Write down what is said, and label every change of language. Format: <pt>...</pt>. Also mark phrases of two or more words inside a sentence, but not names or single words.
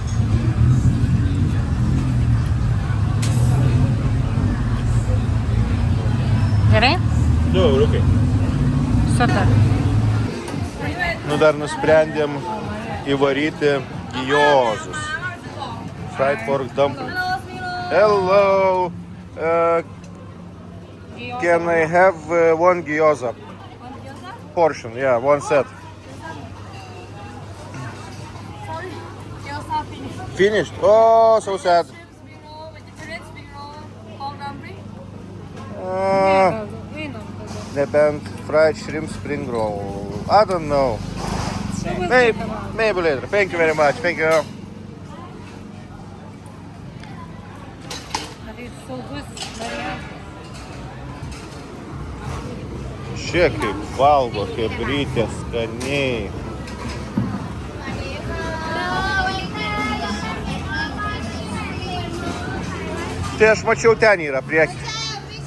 <lt>Gerai? 2 euriukai. Super. Nu dar nusprendėm įvaryti gyozus.</lt> <en>Fried pork dumplings. Hello! Can I have one gyoza? Portion, yeah, one set. Sorry, gyoza finished. Finished? Oh, so sad. Spring roll, vegetarian spring roll, pork dumpling.</en> <lt>Nebent</lt> <en>fried shrimp spring roll. I don't know. Maybe later. Thank you very much. Thank you.</en> <lt>Tai saugus variantas. Čia kaip valgo, kaip rytė skaniai. Tai aš mačiau ten yra priekį.</lt>